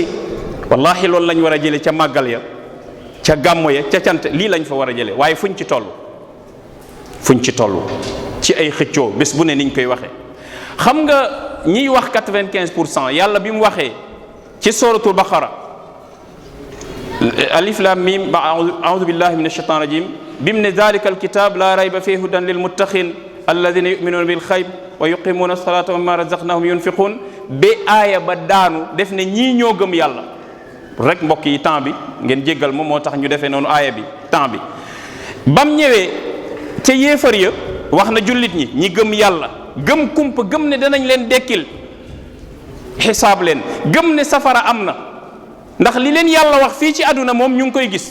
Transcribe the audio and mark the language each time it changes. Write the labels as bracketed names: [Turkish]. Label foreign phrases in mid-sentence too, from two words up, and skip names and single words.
[Wolof] wallahi loolu lañ war a jële ca màggal ya, ca gàmmu ya, ca cant, lii lañ fa war a jële. waaye fuñ ci toll ci ay xëccoo bés bu ne niñ koy waxee. xam nga ñiy wax 95%, yàlla bi mu waxee ci [Arabic] سورة البقرة الم أعوذ بالله من الشيطان الرجيم, [Wolof] bi mu ne [Arabic] ذلك الكتاب لا ريب فيه هدى للمتقين الذين يؤمنون بالغيب ويقيمون الصلاة ومما رزقناهم ينفقون, [Wolof] ba aaya ba daanu def ne ñii ñoo gëm yàlla. rek mbokk yi temps bi ngeen jéggal ma, moo tax ñu defee noonu aaya bi temps bi. bam ñëwee ca yéefar ya wax na jullit ñi gëm yàlla, gëm kumpa, gëm ne danañ leen dekkil, xisaab leen, gëm ne safara am na, ndax li leen yàlla wax fii ci àdduna moom ñu ngi koy gis.